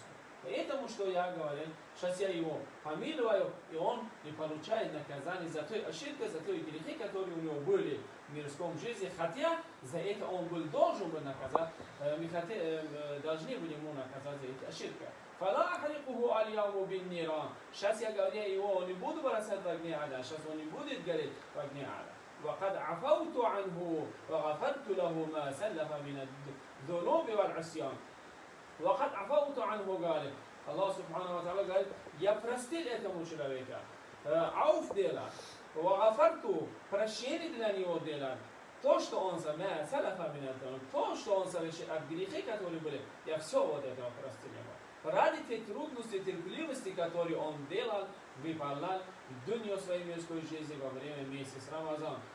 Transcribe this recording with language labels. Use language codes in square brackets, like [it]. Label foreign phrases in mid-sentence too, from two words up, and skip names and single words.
[ru] Поэтому, что я говорю, сейчас я его помилую, и он не получает наказание за той ошибки, за той грехи, которые у него были в мирском жизни, хотя за это он был должен был наказать, мы должны были ему наказать за эти ошибки. [ar] فلا أحرقه اليوم بالنيران. [ru] Сейчас я говорю, его не буду бросать в огне ада, сейчас он не будет гореть в огне ада. [ar] وقد عفوت عنه وغفرت له ما سلف من الذنوب والعصيان. وقد عفوت عنه قال الله سبحانه وتعالى قال [ru] я простил этому человеку, ауф делал, وغفرت прощение для него делал. То, что он то, что он совершил от грехи, которые были, я все вот этого простил ему. Ради тех трудностей, терпеливости, которые он делал, выполнял в дунью своей мирской жизни во время месяца Рамазан.